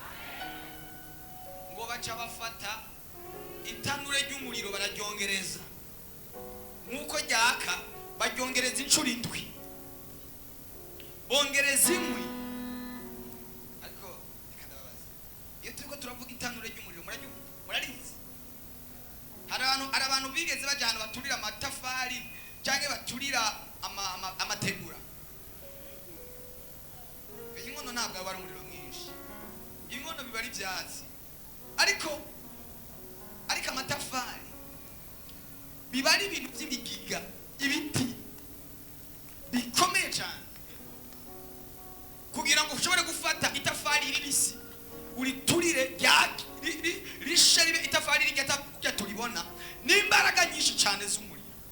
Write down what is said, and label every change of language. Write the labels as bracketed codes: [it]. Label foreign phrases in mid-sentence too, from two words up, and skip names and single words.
[rn] Ngo baca bafata itanure ry'umuriro bararyongereza, nkuko ryaka baryongereza inshuro 7, bongereza inkwi. Ariko ikadababaza, iyo turiko turavuga itanure ry'umuriro murarizi, hari abantu bigeze bajana baturira amatafari cyangwa baturira amategura. Inkono ntabwo bari umuriro mwinshi, inkono biba ari ibyatsi, ariko amatafari biba ari ibintu by'ibigiga, ibiti bikomeye cyane, kugira ngo ushobore gufata itafari ribisi uriturire rishe ribe itafari rigata turibona n'imbaraga nyinshi cyane z'umuriro.